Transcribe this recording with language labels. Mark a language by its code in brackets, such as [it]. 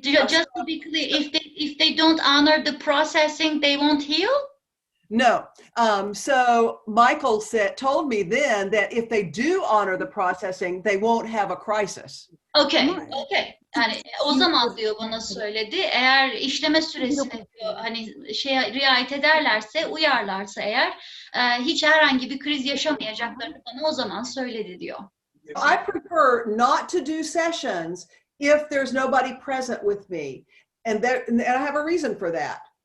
[en] Just to be clear, if they don't honor the processing, they won't heal? No. So Michael told me then that if they do honor the processing, they won't have a crisis. Okay. [tr] Yani o zaman diyor bana söyledi. Eğer işleme süresine diyor hani riayet ederlerse, uyarlarsa eğer hiç herhangi bir kriz yaşamayacaklarını bana o zaman söyledi diyor. [en] I prefer not to do sessions if there's nobody present with me, and I have a reason for that.